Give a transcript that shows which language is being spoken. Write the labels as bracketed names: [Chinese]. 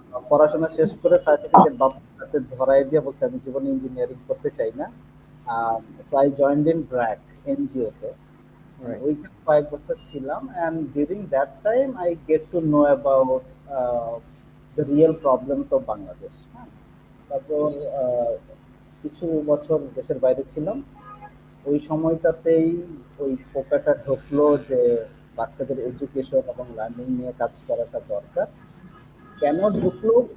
[Bangla] পড়াশোনা শেষ করে সার্টিফিকেট বাবার হাতে ধরাই দিয়ে বলছে আমি জীবনে ইঞ্জিনিয়ারিং করতে চাই না। [English] So I joined in BRAC NGO তে। Right. [Bangla] ওইখানে কয়েক বছর ছিলাম, [English] and during that time I get to know about the real problems of Bangladesh. [Bangla] হ্যাঁ, তারপর কিছু বছর দেশের বাইরে ছিলাম। ওই সময়টাতেই ওই পোকাটা ঢুকলো যে বাচ্চাদের এডুকেশন এবং লার্নিং নিয়ে কাজ করাটা দরকার। কেন ঢুকলো?